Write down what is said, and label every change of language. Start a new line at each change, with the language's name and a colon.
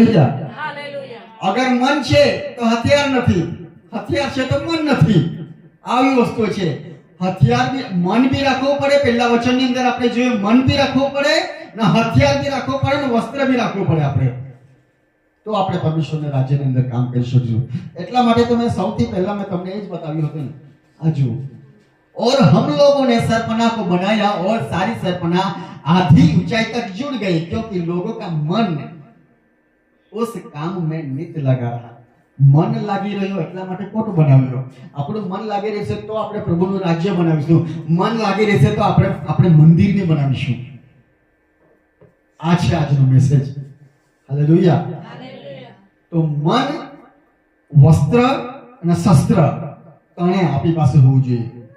Gujarati: Hallelujah. અગર મન છે તો હથિયાર નથી, હથિયાર છે તો મન નથી. આવી વસ્તુ છે. હથિયાર બી મન બી રાખવું પડે. પહેલા વચનની અંદર આપણે જોયું, મન બી રાખવું પડે ને હથિયાર બી રાખવું પડે ને વસ્ત્ર બી રાખવું પડે આપણે, તો આપણે પરમેશ્વરના રાજ્યની અંદર કામ કરી શકીશું. એટલા માટે તો મેં સૌથી પહેલા મેં તમને એ જ બતાવ્યું હતું ને, આ જુઓ,
Hindi: और हम लोगों ने सरपना को बनाया और सारी सरपना आधी ऊंचाई तक जुड़ गई, क्योंकि लोगों का मन उस काम में नित लगा रहा.
Gujarati: મન લાગી રહ્યો એટલા માટે કોટ બનાવ્યો. આપણું મન લાગી રહેશે તો આપણે પ્રભુનું રાજ્ય બનાવીશું. મન લાગી રહેશે તો આપણે મંદિરને બનાવીશું. આ છે આજનો મેસેજ. હાલેલુયા. તો મન, વસ્ત્ર અને શસ્ત્ર ત્રણે આપણી પાસે હોવું જોઈએ.